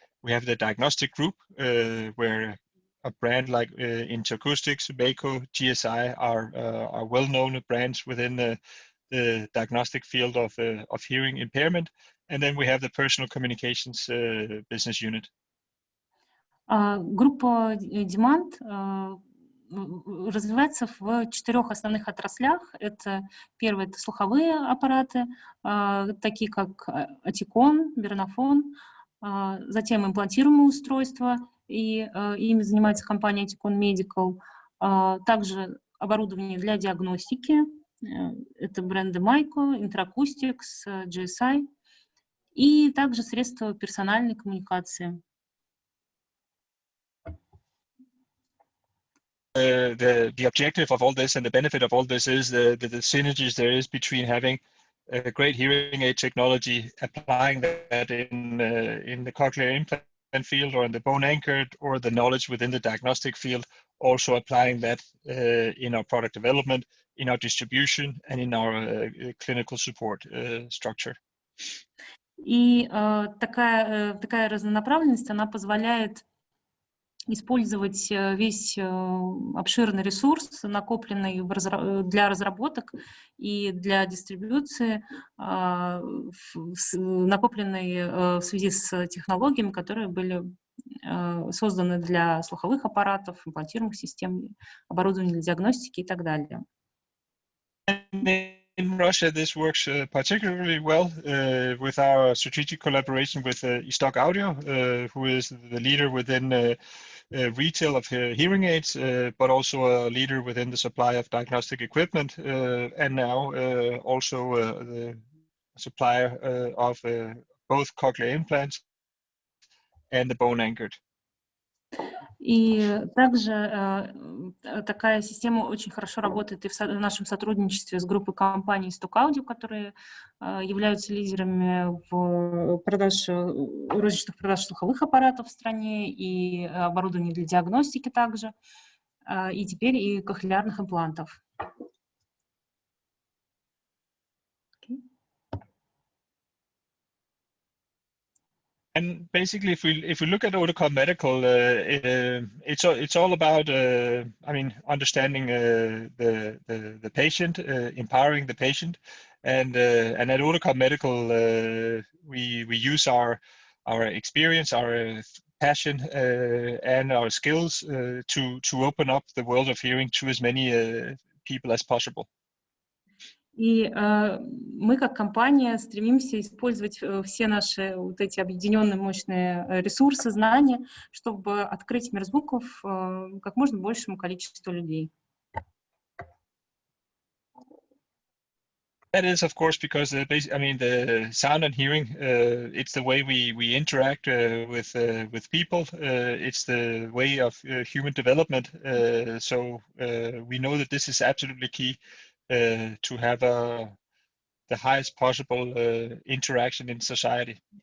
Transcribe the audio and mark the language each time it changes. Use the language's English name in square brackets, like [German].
[English] We have the diagnostic group, where a brand like Interacoustics, Mako, GSI are well-known brands within the diagnostic field of hearing impairment. And then we have the personal communications business unit. [Russian] Группа Demand развивается в 4 основных отраслях. Это первое — это слуховые аппараты, такие как Oticon, Бернофон, затем имплантируемые устройства, и ими занимается компания Oticon Medical, также оборудование для диагностики, это бренды Miko, Interacoustics, GSI, и также средства персональной коммуникации. [English] The objective of all this and the benefit of all this is the synergies there is between having a great hearing aid technology, applying that in the cochlear implant field or in the bone anchored, or the knowledge within the diagnostic field, also applying that in our product development, in our distribution, and in our clinical support structure. [Russian] И такая разнонаправленность, она позволяет использовать весь обширный ресурс, накопленный для разработок и для дистрибьюции, накопленный в связи с технологиями, которые были созданы для слуховых аппаратов, имплантируемых систем, оборудования для диагностики и так далее. [English] In Russia, this works particularly well with our strategic collaboration with Stock Audio, who is the leader within retail of hearing aids, but also a leader within the supply of diagnostic equipment, and now also the supplier of both cochlear implants and the bone anchored. [Russian] И также такая система очень хорошо работает и в нашем сотрудничестве с группой компаний Stock Audio, которые являются лидерами в розничных продаж слуховых аппаратов в стране и оборудования для диагностики также, и теперь и кохлеарных имплантов. [English] And basically, if we look at Oticon Medical, it's all about understanding the patient, empowering the patient, and at Oticon Medical we use our experience, our passion, and our skills to open up the world of hearing to as many people as possible. [Russian] И мы, как компания, стремимся использовать все наши вот эти объединенные мощные ресурсы, знания, чтобы открыть мир звуков как можно большему количеству людей. [English] That is, of course, because the sound and hearing, it's the way we interact with people. It's the way of human development. So we know that this is absolutely key to have the highest possible interaction in society.